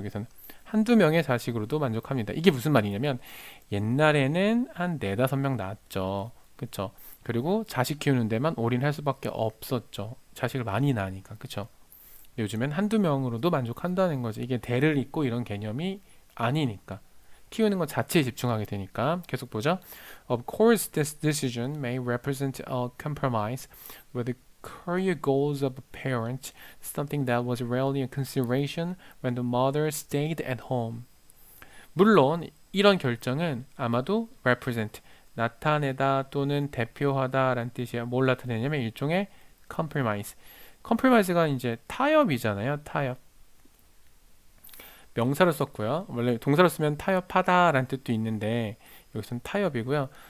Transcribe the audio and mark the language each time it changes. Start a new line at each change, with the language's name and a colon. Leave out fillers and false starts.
Korean: 여기서는 한두 명의 자식으로도 만족합니다. 이게 무슨 말이냐면 옛날에는 한 네다섯 명 낳았죠. 그쵸? 그리고 자식 키우는 데만 올인할 수밖에 없었죠. 자식을 많이 낳으니까. 그쵸? 요즘엔 한두 명으로도 만족한다는 거지. 이게 대를 잇고 이런 개념이 아니니까. 키우는 것 자체에 집중하게 되니까. 계속 보죠.
English: Of course, this decision may represent a compromise with the career goals of a parent, something that was rarely a consideration when the mother stayed at home.
Korean: 물론 이런 결정은 아마도 represent, 나타내다 또는 대표하다라는 뜻이야. 뭘 나타내냐면 일종의 compromise. compromise가 이제 타협이잖아요. 타협. 명사로 썼고요. 원래 동사로 쓰면 타협하다라는 뜻도 있는데 여기서는 타협이고요.